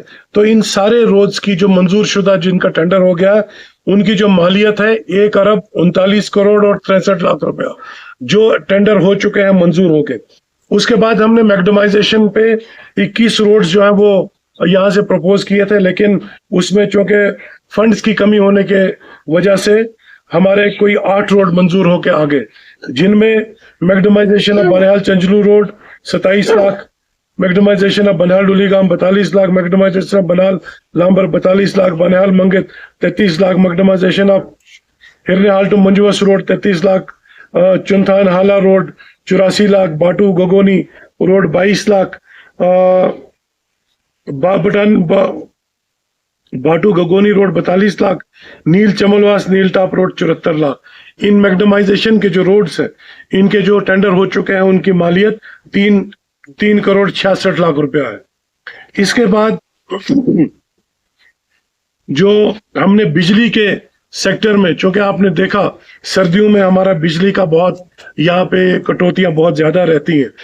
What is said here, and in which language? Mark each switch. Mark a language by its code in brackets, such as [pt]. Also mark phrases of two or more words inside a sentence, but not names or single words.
[hi] तो इन सारे रोड्स की जो मंजूर शुदा जिनका टेंडर हो गया है, उनकी जो मालियत है 1 अरब 39 करोड़ और 63 लाख रुपया, जो टेंडर हो चुके हैं मंजूर होके। उसके बाद हमने मैग्नेमाइजेशन पे 21 रोड्स जो है वो यहाँ से प्रपोज किए थे, लेकिन उसमें चूंकि फंड्स की कमी होने के वजह से हमारे कोई 8 रोड मंजूर होके आ गए, जिनमें [en] macadamization of [hi] बनिहाल चंचलू रोड 27 लाख, [en] macadamization of [hi] बनिहाल डुलीगाम 42 लाख, [en] macadamization of [hi] बनिहाल लांबर 42 लाख, बनिहाल मंगित 33 लाख, [en] macadamization of [hi] हिरनेहाल टू मंजुवस रोड 33 लाख, चुनथान हाला रोड 84 लाख, बाटू गगोनी रोड 22 लाख, बाटू गगोनी रोड 42 लाख, नील चमलवास नील टॉप रोड 74 लाख। इन मैग्नेमाइजेशन के जो रोड्स हैं, इनके जो टेंडर हो चुके हैं, उनकी मालियत 3 करोड़ 66 लाख रुपया है। इसके बाद जो हमने बिजली के सेक्टर में, चूंकि आपने देखा सर्दियों में हमारा बिजली का बहुत यहाँ पे कटौतियां बहुत ज्यादा रहती हैं।